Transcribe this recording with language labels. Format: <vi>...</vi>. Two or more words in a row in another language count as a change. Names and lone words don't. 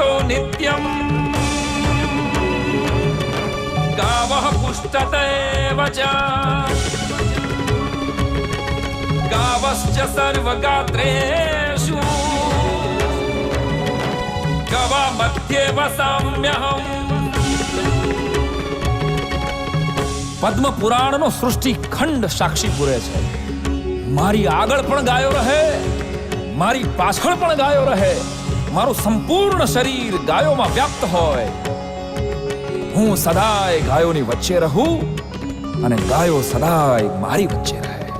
<sa>नित्यम् गावः पुष्टतेव च गावश्च सर्वगात्रेषु गवा मध्ये वसाम्यहम्।</sa> <gu>પદ્મ પુરાણ નો સૃષ્ટિ ખંડ સાક્ષી પૂરે છે। મારી આગળ પણ ગાયો રહે, મારી પાછળ પણ ગાયો રહે, મારું સંપૂર્ણ શરીર ગાયો મેં વ્યાપ્ત હોય। હું સદાય ગાયો ની વચ્ચે રહું અને ગાયો સદાય મારી વચ્ચે રહે।</gu>